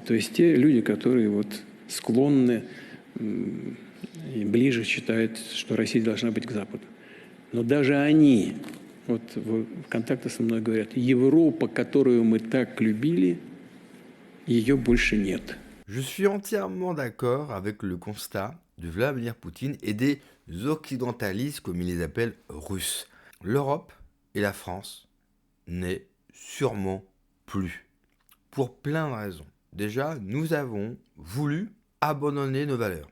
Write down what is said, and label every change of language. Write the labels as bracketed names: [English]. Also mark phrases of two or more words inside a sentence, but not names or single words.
[Russian] То есть те люди, которые вот склонны и ближе считают, что Россия должна быть к Западу. Но даже они, вот в контакте со мной говорят, Европа, которую мы так любили, ее больше нет. [French] Je suis entièrement d'accord avec le constat de Vladimir Poutine et des occidentalistes, comme il les appelle, russes. L'Europe et la France n'est sûrement plus. Pour plein de raisons. Déjà, nous avons voulu abandonner nos valeurs.